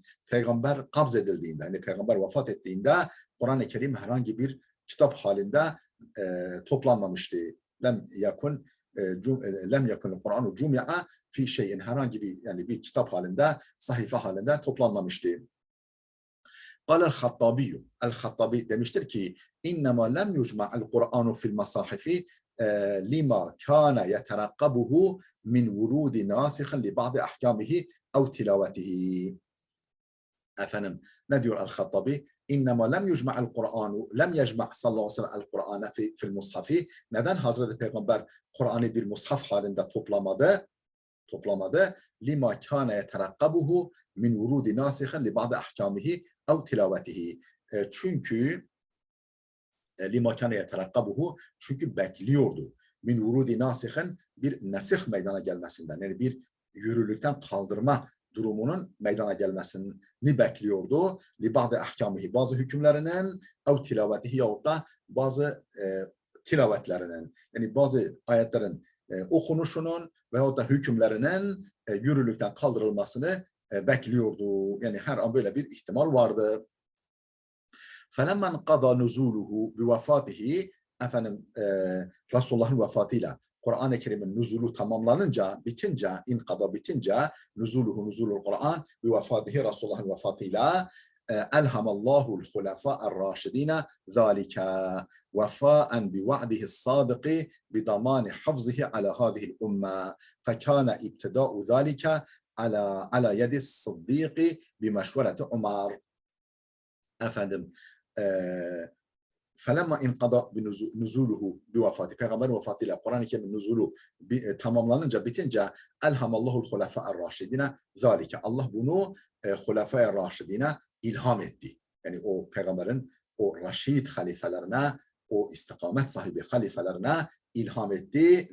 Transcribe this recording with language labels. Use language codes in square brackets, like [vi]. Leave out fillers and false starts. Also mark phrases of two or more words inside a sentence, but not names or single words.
[tr] Peygamber kabz edildiğinde, yani peygamber vefat ettiğinde Kur'an-ı Kerim herhangi bir kitap halinde toplanmamıştı. [ar] لم يكن القرآن جمع في شيء, [tr] herhangi bir, yani bir kitap halinde, sahife halinde toplanmamıştı. [ar] El-Hattabi. El-Hattabi [tr] demiştir ki [ar] إنما لم يجمع القرآن في المصاحف لما كان يترقبه من ورود ناسخ لبعض أحكامه أو تلاوته. [tr] Ne diyor El-Hattabi? [ar] إنما لم يجمع القرآن لم يجمع صلى الله عليه وسلم القرآن في المصحف. [tr] Neden Hazreti Peygamber Kur'an'ı bir mushaf halinde toplamadı? [ar] لما كان يترقبه من ورود ناسخ لبعض أحكامه أو تلاوته. [tr] Çünkü [ar] لما كان يترقبه, [tr] çünkü bekliyordu. [ar] من ورود ناسخ, [tr] bir nesih meydana gelmesinden, yani bir yürürlükten kaldırma durumunun meydana gelmesini bekliyordu. [ar] لبعض أحكامه, [tr] bazı hükümlerinin, [ar] أو تلاوته, [tr] yahut da bazı tilavetlerinin, yani bazı ayetlerin okunuşunun veyahut da hükümlerinin yürürlükten kaldırılmasını bekliyordu. Yani her an böyle bir ihtimal vardı. [ar] فَلَمَّنْ قَضَى نُزُولُهُ بِوَفَاتِهِ. [tr] Resulullah'ın vefatıyla Kur'an-ı Kerim'in nüzulu tamamlanınca, bitince, [ar] نزول القرآن بوفاته, [tr] Resulullah'ın vefatıyla [ar] ألهم الله الخلفاء الراشدين ذلك وفاء بوعده الصادق بضمان حفظه على هذه الأمة فكان ابتداء ذلك على يد الصديق بمشورة عمر. فَلَمَّا اِنْقَضَى بِنُزُولُهُ بِوَفَاتِ. [tr] Peygamberin vefatıyla Kur'an-ı Kerim'in nüzulu tamamlanınca, bitince [ar] ألهم الله الخلفاء الراشدين ذلك. [tr] Allah bunu [ar] الخلفاء الراشدين [tr] ilham etti. Yani o peygamberin o raşid halifelerine o istikamet sahibi halifelerine ilham etti.